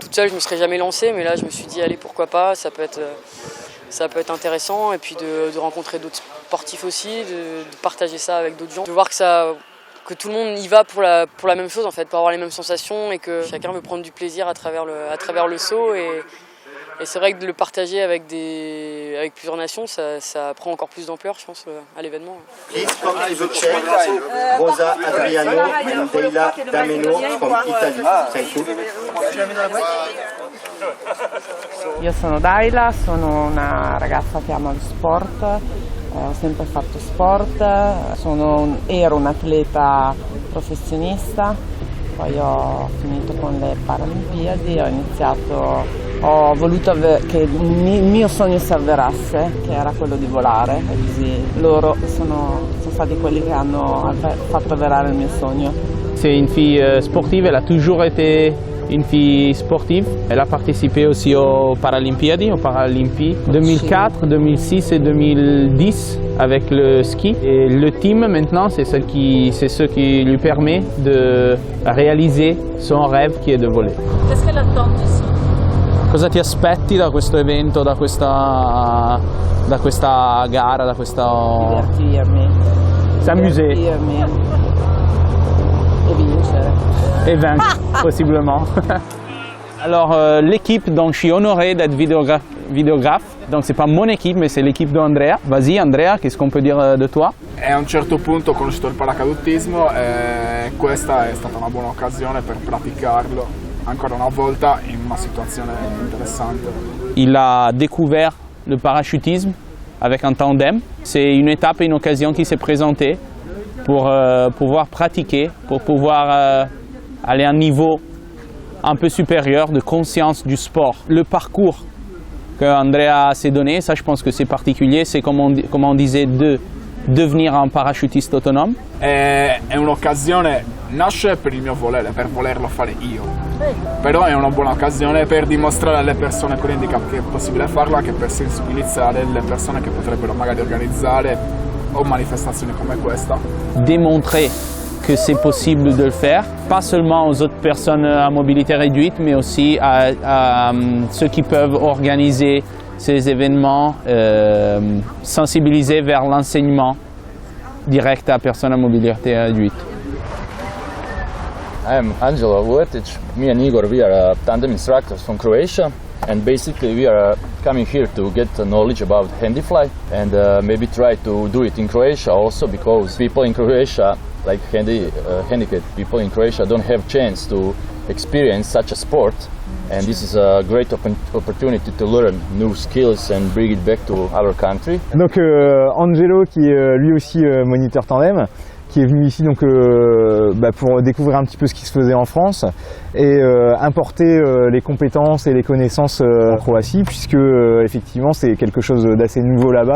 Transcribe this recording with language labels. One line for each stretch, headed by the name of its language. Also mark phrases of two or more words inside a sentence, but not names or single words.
French: Toute seule, je me serais jamais lancée, mais là je me suis dit allez pourquoi pas, ça peut être intéressant et puis de rencontrer d'autres sportifs aussi, de partager ça avec d'autres gens, de voir que tout le monde y va pour la même chose en fait, pour avoir les mêmes sensations et que chacun veut prendre du plaisir à travers le saut et c'est vrai que de le partager avec plusieurs nations, ça prend encore plus d'ampleur je pense à l'événement.
English: Please come to the chair. Rosa Adriano and Deila Dameno from Italy. Thank you.
Italian: Io sono Daila, sono una ragazza che ama lo sport, ho sempre fatto sport, ero un'atleta professionista, poi ho finito con le Paralimpiadi, ho voluto che il mio sogno si avverasse, che era quello di volare, e così loro sono stati quelli che hanno fatto avverare il mio sogno.
French: C'est une fille sportive, elle a toujours été une fille sportive. Elle a participé aussi aux Paralympiades, aux Paralympiques 2004, 2006 et 2010 avec le ski. Et le team maintenant, c'est ce qui lui permet de réaliser son rêve qui est de voler. Qu'est-ce qu'elle attend ici?
Italian: Cosa ti aspetti da questo evento, da questa gara, da questa... Divertirmi.
French: S'amuser.
Italian: Divertirmi. E vincere.
French: Et vaincre, possiblement. Alors l'équipe, donc je suis honoré d'être vidéographe. Donc c'est pas mon équipe, mais c'est l'équipe d'Andrea. Vas-y Andrea, qu'est-ce qu'on peut dire de toi?
Italian: E a un certo punto ho conosciuto il paracadutismo e questa è stata una buona occasione per praticarlo ancora una volta in una situazione interessante.
French: Il a découvert le parachutisme avec un tandem. C'est une étape et une occasion qui s'est présentée pour pouvoir pratiquer, pour pouvoir aller à un niveau un peu supérieur de conscience du sport. Le parcours que Andrea s'est donné, ça je pense que c'est particulier, c'est comme on disait de devenir un parachutiste autonome.
Italian: È un'occasione, nasce per il mio volere, per volerlo fare io, però è una buona occasione per dimostrare alle persone con handicap che è possibile farlo, anche per sensibilizzare le persone che potrebbero magari organizzare o manifestazioni come questa.
French: Démontrer que c'est possible de le faire, pas seulement aux autres personnes à mobilité réduite, mais aussi à ceux qui peuvent organiser ces événements, sensibiliser vers l'enseignement direct à personnes à mobilité réduite.
English: I'm Angelo Vuletic. Me and Igor, we are tandem instructors from Croatia, and basically we are coming here to get knowledge about Handyfly and maybe try to do it in Croatia also, because people in Croatia, like handicapped people in Croatia, don't have chance to experience such a sport, and this is a great opportunity to learn new skills and bring it back to our country.
French: Donc Angelo, qui est lui aussi moniteur tandem, qui est venu ici donc, pour découvrir un petit peu ce qui se faisait en France et importer les compétences et les connaissances en Croatie, puisque effectivement c'est quelque chose d'assez nouveau là-bas.